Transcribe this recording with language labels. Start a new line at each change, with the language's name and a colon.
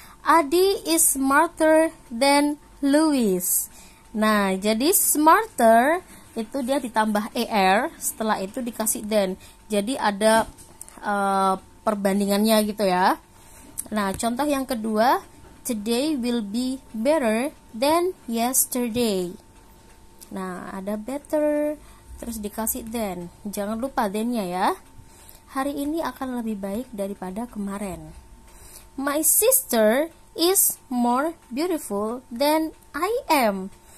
English: Adi is smarter than Louis.
Indonesian: Nah, jadi smarter itu dia ditambah er, setelah itu dikasih than. Jadi ada perbandingannya gitu ya. Nah, contoh yang kedua,
English: today will be better than yesterday.
Indonesian: Nah, ada better, terus dikasih than. Jangan lupa than-nya ya. Hari ini akan lebih baik daripada kemarin.
English: My sister is more beautiful than I am.